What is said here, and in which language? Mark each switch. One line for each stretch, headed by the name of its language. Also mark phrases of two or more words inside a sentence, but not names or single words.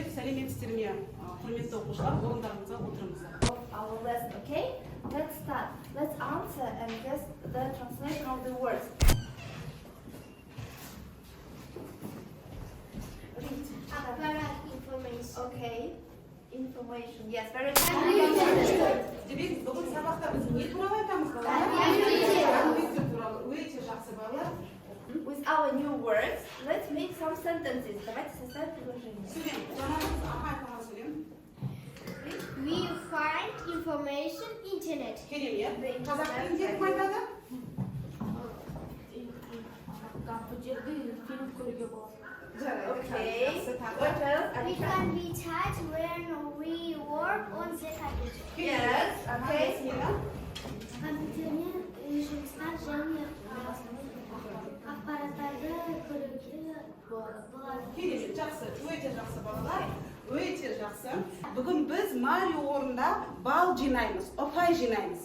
Kazakh: сәлеметсіздер ме, құрметті оқушылар, орындарыңызға отырыңыздар.
English: Our lesson, okay? Let's start. Let's answer and guess the translation of the words. Read. Information. Okay. Information. Yes, very good.
Kazakh: Демек, бүгін сабақта біз не туралы айтамыз, балалар? Компьютер туралы. Өте жақсы, балалар.
English: With our new words, let's make some sentences.
Russian: Давайте составим предложение.
Kazakh: Сөйлем, жаңағымыз айтқан сөйлем.
English: We find information internet.
Kazakh: Керемет. Қазақ тілінде кім айтады? Компьютерде фильм көруге болады.
English: Okay. What else? We can be taught when we work on the computer. Yes. Okay.
Kazakh: Компьютермен жұмыстар және ақпараттарды көруге болады. Керемет, жақсы, өте жақсы, балалар. Өте жақсы. Бүгін біз Марио орнында бал жинаймыз, ұпай жинаймыз.